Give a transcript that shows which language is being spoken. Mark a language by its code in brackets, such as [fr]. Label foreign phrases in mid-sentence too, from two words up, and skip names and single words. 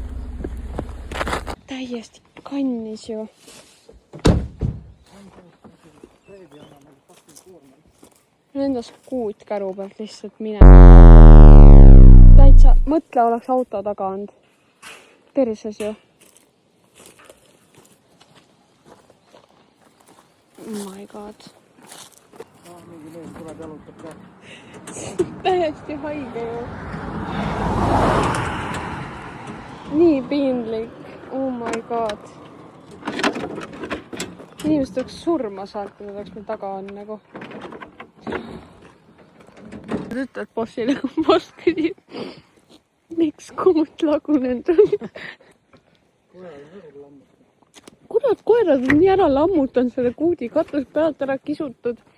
[et] Täiesti kannis ju. Nendas kuut käru pealt lihtsalt mine. Täitsa, mõtle oleks auto taga olnud. Perses ju. [en] Oh my god. [et] Mingi mees tuleb jalutab ka. Täiesti haige ju. Nii piinlik. [en] Oh my god. [et] Inimesed oleks surma saanud, kui nad oleks meil taga on nagu. Ütled bossile, kui boss küsib, miks kuut lagunenud on. Kurat, koerad on nii ära lammutanud selle kuudi katus pealt ära kisutud.